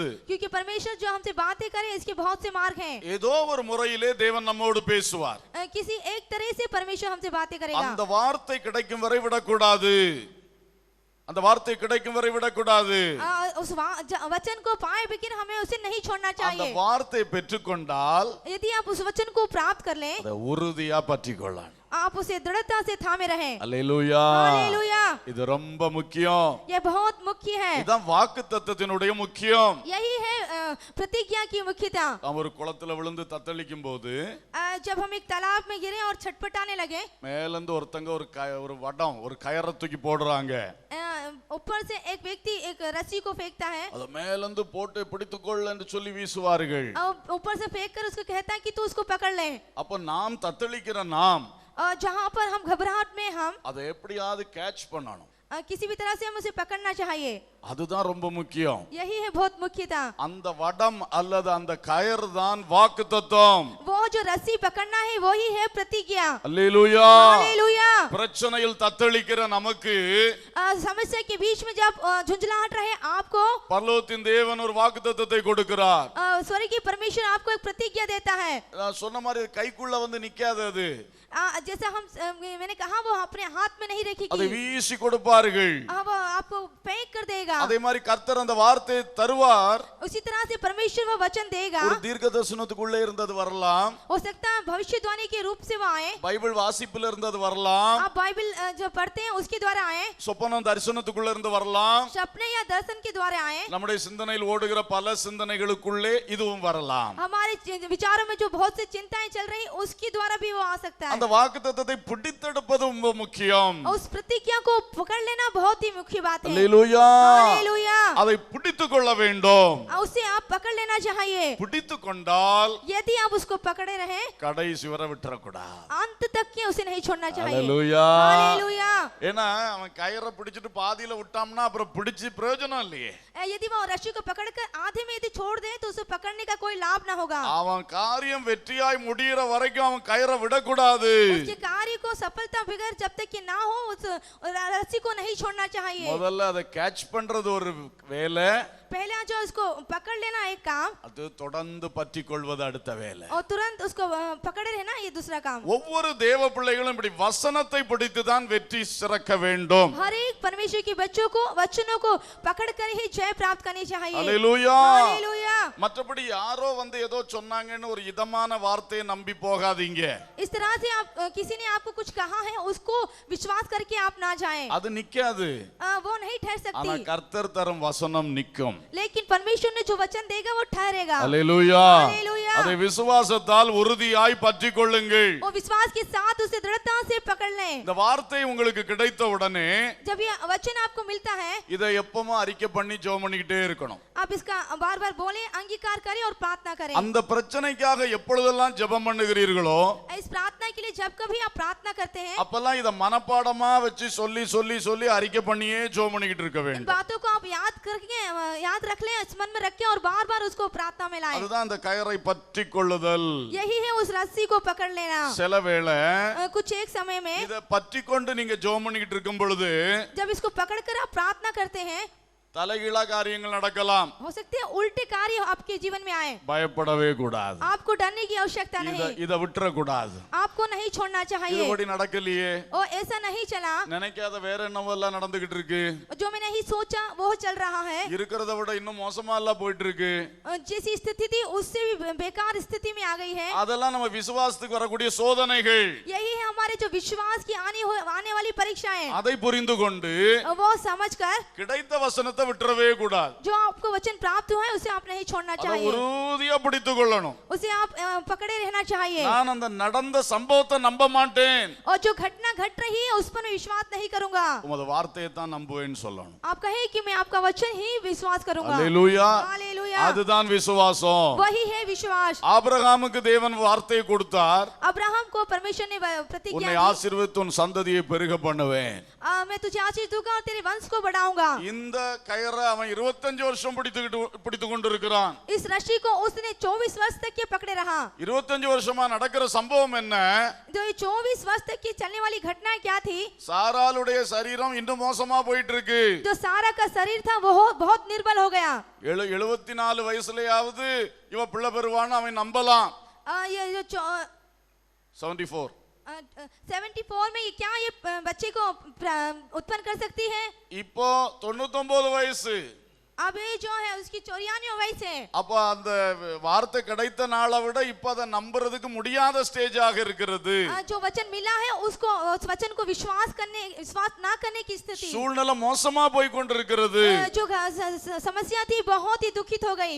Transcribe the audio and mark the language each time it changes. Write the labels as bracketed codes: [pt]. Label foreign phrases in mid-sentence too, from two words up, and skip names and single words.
[hi] क्योंकि परमेश्वर जो हमसे बातें करे इसके बहुत से मार्ग हैं. [ta] ஏதோ ஒரு முறையிலே தேவன் நம்மோடு பேசுவார். [hi] किसी एक तरह से परमेश्वर हमसे बातें करेगा. [ta] அந்த வார்த்தை கிடைக்கும் வரை விடக்கூடாது. அந்த வார்த்தை கிடைக்கும் வரை விடக்கூடாது. [hi] उस वचन को पाए बगैर हमें उसे नहीं छोड़ना [ta] அந்த [hi] चाहिए. [ta] வார்த்தை பெற்றுக்கொண்டால் [hi] यदि आप उस वचन को प्राप्त कर लें, [ta] அதை உறுதியா பற்றிக்கொள்ளணும். [hi] आप उसे दृढ़ता से थामे रहें. [ta] அல்லேலூயா. [hi] हालेलुया. [ta] இது ரொம்ப முக்கியம். [hi] ये बहुत मुख्य है. [ta] இதுதான் வாக்குத்தத்தத்தினுடைய முக்கியம். [hi] यही है प्रतिज्ञा की मुख्यता. [ta] நாம் ஒரு குளத்துல விழுந்து தத்தளிக்கும் போது [hi] जब हम एक तालाब में गिरे और छटपटाने लगे, [ta] மேலிருந்து ஒருத்தங்க ஒரு வடம் ஒரு கயரை தூக்கி போடுறாங்க. [hi] ऊपर से एक व्यक्ति एक रस्सी को फेंकता है. [ta] அத மேலிருந்து போட்டு பிடித்துக்கொள் என்று சொல்லி வீசுவார்கள். [hi] ऊपर से फेंक कर उसको कहता है कि तू उसको पकड़ ले. [ta] அப்ப நாம் தத்தளிக்கிற நாம் [hi] जहाँ पर हम घबराहट में हम [ta] அதை எப்படியாவது கேட்ச் பண்ணணும். [hi] किसी भी तरह से हम उसे पकड़ना चाहिए. [ta] அதுதான் ரொம்ப முக்கியம். [hi] यही है बहुत मुख्यता. [ta] அந்த வடம் அல்லது அந்த கயர் தான் வாக்குத்தத்தம். [hi] वो जो रस्सी पकड़ना है वही है प्रतिज्ञा. [ta] அல்லேலூயா. [hi] हालेलुया. [ta] பிரச்சனையில் தத்தளிக்கிற நமக்கு [hi] समस्या के बीच में जब झुंझलाहट रहे आपको [ta] பரலோகத்தின் தேவன் ஒரு வாக்குத்தத்தத்தை கொடுக்கிறார். [hi] स्वर्ग की परमेश्वर आपको एक प्रतिज्ञा देता है. [ta] நான் சொன்ன மாதிரி கைக்குள்ள வந்து நிக்காது அது. [hi] जैसा हम मैंने कहा वो अपने हाथ में नहीं [ta] அதை [hi] रखेगी. [ta] வீசி கொடுப்பார்கள். [hi] वो देगा। [ta] அதே மாதிரி கர்த்தர் அந்த வார்த்தையை தருவார். [hi] उसी तरह से परमेश्वर वो वचन देगा। [ta] ஒரு தீர்க்கதரிசனத்துக்குள்ளே இருந்தது வரலாம், [hi] हो सकता है भविष्यवाणी के रूप से वो आए, [ta] பைபிள் வாசிப்புல இருந்தது வரலாம், [hi] आप बाइबल जो पढ़ते हैं उसके द्वारा आए, [ta] சொப்பனம் தரிசனத்துக்குள்ள இருந்து வரலாம், [hi] सपने या दर्शन के द्वारा आए, [ta] நம்முடைய சிந்தனையில் ஓடுகிற பல சிந்தனைகளுக்குள்ளே இதுவும் வரலாம். [hi] हमारे विचारों में जो बहुत सी चिंताएं चल रही उसके द्वारा भी वो आ सकता है। [ta] அந்த வாக்குத்தத்தத்தை பிடித்தெடுப்பது ரொம்ப முக்கியம். [hi] उस प्रतिज्ञा को पकड़ लेना बहुत ही मुख्य बात है। [ta] அல்லேலூயா. [hi] हालेलुया। [ta] அதை பிடித்துக் கொள்ள வேண்டும். [hi] उसे आप पकड़ लेना चाहिए। [ta] பிடித்துக் கொண்டால் [hi] यदि आप उसको पकड़े रहे [ta] கடைசி வரை விட்டுறக்கூடாது. [hi] अंत तक के उसे नहीं छोड़ना चाहिए। [ta] அல்லேலூயா. [hi] हालेलुया। [ta] ஏன்னா அவன் கயிறை பிடிச்சிட்டு பாதியில விட்டாம்னா அப்புறம் பிடிச்சு பிரயோஜனம் இல்லையே. [hi] यदि वो रस्सी को पकड़कर आधे में यदि छोड़ दे तो उसे पकड़ने का कोई लाभ ना होगा। [ta] அவன் காரியம் வெற்றியாய் முடியிற வரைக்கும் அவன் கயிறை விடக்கூடாது. [hi] उसके कार्य को सफलता बगैर जब तक कि ना हो उस रस्सी को नहीं छोड़ना चाहिए। [ta] முதல்ல அதை கேட்ச் பண்றது ஒரு வேலை, [hi] पहले जो उसको पकड़ लेना एक काम [ta] அது தொடர்ந்து பற்றி கொள்வது அடுத்த வேலை. [hi] और तुरंत उसको पकड़े रहना ये दूसरा काम। [ta] ஒவ்வொரு தேவ பிள்ளைகளும் இப்படி வசனத்தை பிடித்து தான் வெற்றி சிறக்க வேண்டும். [hi] हर एक परमेश्वर के बच्चों को वचनों को पकड़ कर ही जय प्राप्त करनी चाहिए। [ta] அல்லேலூயா. [hi] हालेलुया। [ta] மற்றபடி யாரோ வந்து ஏதோ சொன்னாங்கன்னு ஒரு இதமான வார்த்தையை நம்பி போகாதீங்க. [hi] इस तरह से आप किसी ने आपको कुछ कहा है उसको विश्वास करके आप ना जाएं। [ta] அது நிக்காது. [hi] वो नहीं ठहर [ta] ஆனா [hi] सकती, [ta] கர்த்தர் தரும் வசனம் நிக்கும். [hi] लेकिन परमेश्वर ने जो वचन देगा वो ठहरेगा। [ta] அல்லேலூயா. [hi] हालेलुया। [ta] அதை விசுவாசத்தால் உறுதியாய் பற்றிக் கொள்ளுங்கள். [hi] वो विश्वास के साथ उसे दृढ़ता से पकड़ लें। [ta] இந்த வார்த்தை உங்களுக்கு கிடைத்த உடனே [hi] जब ये वचन आपको मिलता है [ta] இதை எப்பவும் அறிக்கை பண்ணி ஜெபம் பண்ணிக்கிட்டே இருக்கணும். [hi] आप इसका बार बार बोलें, अंगीकार करें और प्रार्थना करें। [ta] அந்த பிரச்சனைக்காக எப்பொழுதெல்லாம் ஜெபம் பண்ணுகிறீர்களோ [hi] इस प्रार्थना के लिए जब कभी आप प्रार्थना करते हैं [ta] அப்பெல்லாம் இத மனப்பாடமா வச்சு சொல்லி சொல்லி சொல்லி அறிக்கை பண்ணியே ஜெபம் பண்ணிக்கிட்டு இருக்க [hi] इन [ta] வேண்டும். [hi] बातों को आप याद रख लें, मन में रखें और बार बार उसको प्रार्थना में लाएं। [ta] அதுதான் அந்த கயிறை பற்றிக் கொள்ளுதல். [hi] यही है उस रस्सी को पकड़ लेना। [ta] சில வேளை [hi] कुछ एक समय में [ta] இத பற்றிக் கொண்டு நீங்க ஜெபம் பண்ணிக்கிட்டு இருக்கும் பொழுது [hi] जब इसको पकड़कर आप प्रार्थना करते हैं [ta] தலைகீழா காரியங்கள் நடக்கலாம். [hi] हो सकते हैं उल्टे कार्य आपके जीवन में आए। [ta] பயப்படவே கூடாது. [hi] आपको डरने की आवश्यकता नहीं, [ta] இத விட்டுற கூடாது. [hi] आपको नहीं छोड़ना चाहिए। [ta] இதுபடி நடக்கலையே, [hi] और ऐसा नहीं चला, [ta] நினைக்காத வேற என்னவோ எல்லாம் நடந்துகிட்டு இருக்கு, [hi] जो मैं नहीं सोचा वो चल रहा है, [ta] இருக்கிறத விட இன்னும் மோசமா எல்லாம் போயிட்டு இருக்கு. [hi] जैसी स्थिति थी उससे भी बेकार स्थिति में आ गई है। [ta] அதெல்லாம் நம்ம விசுவாசத்துக்கு வரக்கூடிய சோதனைகள். [hi] यही है हमारे जो विश्वास की आने वाली परीक्षाएं। [ta] அதை புரிந்து கொண்டு [hi] वो समझकर [ta] கிடைத்த வசனத்தை விட்டுறவே கூடாது. [hi] जो आपको वचन प्राप्त हुआ है उसे आप नहीं छोड़ना [ta] அதை [hi] चाहिए, [ta] உறுதியா பிடித்துக் கொள்ளணும். [hi] उसे आप पकड़े रहना चाहिए। [ta] நான் அந்த நடந்த சம்பவத்தை நம்ப மாட்டேன், [hi] और जो घटना घट रही है उस पर मैं विश्वास नहीं करूंगा, [ta] உமது வார்த்தையை தான் நம்புவேன்னு சொல்லணும். [hi] आप कहे कि मैं आपका वचन ही विश्वास करूंगा। [ta] அல்லேலூயா. [hi] हालेलुया। [ta] அதுதான் விசுவாசம். [hi] वही है विश्वास। [ta] ஆபிரகாமுக்கு தேவன் வார்த்தையை கொடுத்தார், [hi] अब्राहम को परमेश्वर ने प्रतिज्ञा [ta] உன்னை [hi] दी, [ta] ஆசீர்வதித்து உன் சந்ததியை பெருக பண்ணுவேன். [hi] मैं तुझे आशीष दूंगा और तेरे वंश को बढ़ाऊंगा। [ta] இந்த கயிறை அவன் 25 வருஷம் பிடித்துக் கொண்டிருக்கிறான். [hi] इस रस्सी को उसने 24 वर्ष तक के पकड़े रहा। [ta] 25 வருஷமா நடக்கிற சம்பவம் என்ன? [hi] जो ये 24 वर्ष तक की चलने वाली घटना क्या थी? [ta] சாராளுடைய சரீரம் இன்னும் மோசமா போயிட்டு இருக்கு. [hi] जो सारा का शरीर था वो बहुत निर्बल हो गया। [ta] 74 வயசுலயாவது இவ பிள்ளை பெறுவான்னு அவன் நம்பலாம். [hi] ये जो 74 74 में ये क्या ये बच्चे को उत्पन्न कर सकती है? [ta] இப்போ 99 வயசு. [hi] अब ये जो है उसकी 94 वयस है। [ta] அப்ப அந்த வார்த்தை கிடைத்த நாளை விட இப்ப அதை நம்புறதுக்கு முடியாத ஸ்டேஜாக இருக்கிறது. [hi] जो वचन मिला है उसको उस वचन को विश्वास ना करने की स्थिति, [ta] சூழ்நிலை மோசமா போய் கொண்டிருக்கிறது. [hi] जो समस्या थी बहुत ही दुखित हो गई।